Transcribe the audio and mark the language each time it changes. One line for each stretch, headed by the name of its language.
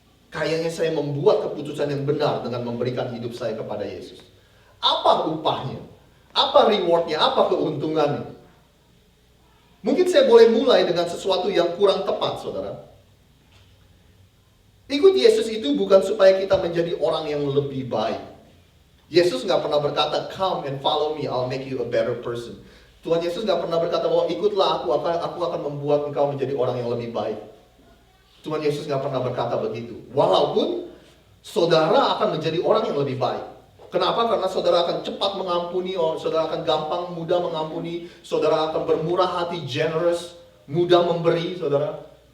Indonesian: Kayaknya saya membuat keputusan yang benar dengan memberikan hidup saya kepada Yesus. Apa upahnya? Apa rewardnya? Apa keuntungannya? Mungkin saya boleh mulai dengan sesuatu yang kurang tepat, saudara. Ikut Yesus itu bukan supaya kita menjadi orang yang lebih baik. Yesus nggak pernah berkata,
English: come and follow me, I'll make you a better person.
Indonesian: Tuhan Yesus nggak pernah berkata bahwa ikutlah aku akan membuat engkau menjadi orang yang lebih baik. Tuhan Yesus nggak pernah berkata begitu. Walaupun saudara akan menjadi orang yang lebih baik. Kenapa? Karena saudara akan cepat mengampuni, saudara akan gampang, mudah mengampuni, saudara akan bermurah hati, generous, mudah memberi, saudara.